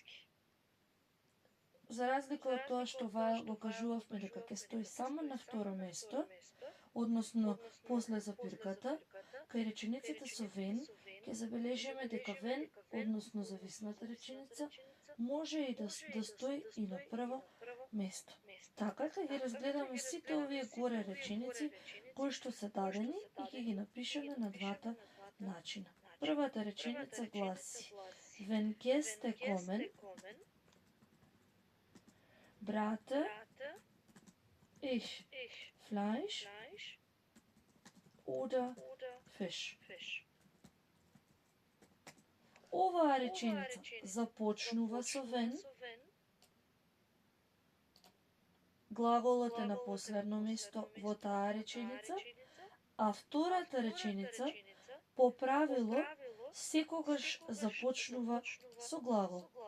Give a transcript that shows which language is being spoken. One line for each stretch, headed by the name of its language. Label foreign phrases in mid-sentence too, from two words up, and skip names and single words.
Macedonian: За разлика од тоа што while го кажувавме дека ќе стои само на второ место, односно после запирката, кај речениците со when ќе забележиме дека when, односно зависната реченица, може и да стои и на прво место. Така ќе ги разгледаме сите овие горе реченици кои што се дадени и ќе ги напишеме на двата начина. Првата реченица гласи:
German: Wenn Gäste kommen, brate ich Fleisch oder Fisch.
Macedonian: Оваа реченица започнува со when, глаголот е на последно место во таа реченица, а втората реченица по правило секогаш започнува со глагол.